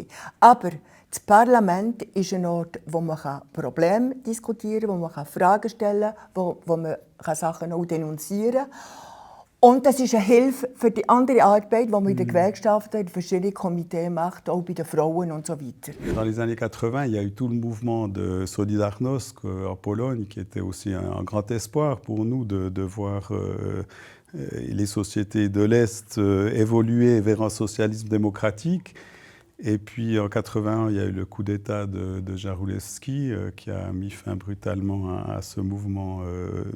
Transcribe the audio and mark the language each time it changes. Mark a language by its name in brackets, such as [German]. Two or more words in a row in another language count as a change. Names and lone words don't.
[German] Aber das Parlament ist ein Ort, wo man Probleme diskutieren kann, wo man Fragen stellen kann, wo man Sachen auch denunzieren kann. Und das ist eine Hilfe für die andere Arbeit, die man in den Gewerkschaften, in verschiedenen Komitees macht, auch bei den Frauen und so weiter. [French] Dans les années 80, il y a eu tout le mouvement de Solidarnosc en Pologne, qui était aussi un grand espoir pour nous de voir les sociétés de l'Est évoluer vers un socialisme démocratique. Et puis en 81, il y a eu le coup d'État de Jaruzelski qui a mis fin brutalement à ce mouvement social.